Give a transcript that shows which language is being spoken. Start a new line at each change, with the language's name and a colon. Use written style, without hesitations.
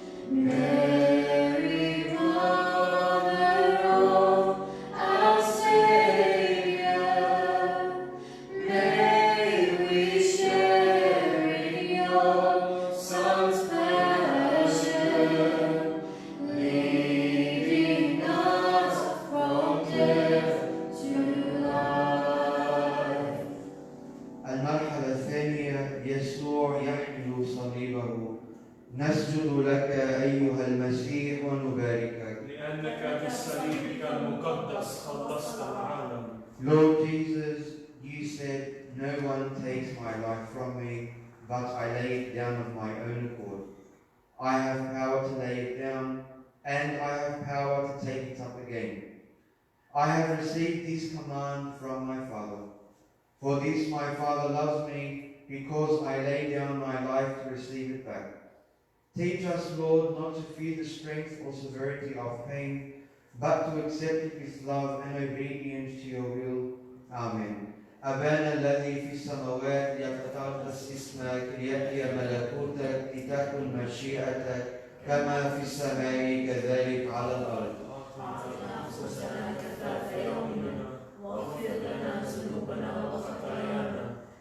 English: Mary, Mother of our Saviour, may we share in your Son's passion, leading us from death to life.
Arabic: المرحلة الثانية، يسوع يحمل صليبه. نسجد لك أيها المسيح ونباركك. لأنك بصليبك المقدس خلصت العالم.
English: Lord Jesus, you said, no one takes my life from me, but I lay it down of my own accord. I have power to lay it down, and I have power to take it up again. I have received this command from my Father. For this my Father loves me, because I lay down my life to receive it back. Teach us, Lord, not to fear the strength or severity of pain, but to accept it with love and obedience to your will. Amen.
Arabic: أبانا الذي في السماوات يتقدس اسمك ليأتي ملكوتك لتكن مشيئتك كما في السماء كذلك على الأرض. أعطنا أنفسنا كفاف يومنا واغفر لنا ذنوبنا وخطايانا